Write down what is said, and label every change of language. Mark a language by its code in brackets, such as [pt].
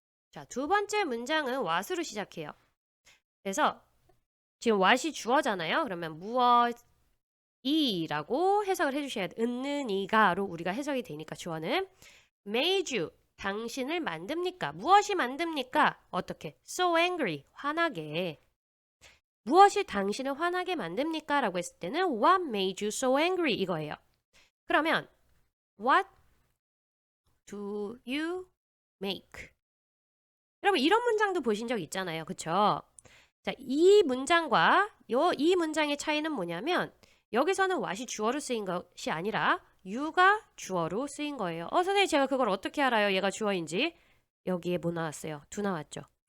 [ko] 자, 2번째 문장은 what으로 시작해요. 그래서 지금 what이 주어잖아요. 그러면 무엇이라고 해석을 해주셔야 돼요. 있는 이가로 우리가 해석이 되니까 주어는 made you, 당신을 만듭니까? 무엇이 만듭니까? 어떻게? so angry, 화나게. 무엇이 당신을 화나게 만듭니까? 라고 했을 때는 [en] what made you so angry [ko] 이거예요. 그러면 [en] what do you make? [ko] 여러분 이런 문장도 보신 적 있잖아요. 그쵸? 자, 이 문장과 이 문장의 차이는 뭐냐면 여기서는 what이 주어로 쓰인 것이 아니라 you가 주어로 쓰인 거예요. 선생님 제가 그걸 어떻게 알아요? 얘가 주어인지. 여기에 뭐 나왔어요? do 나왔죠.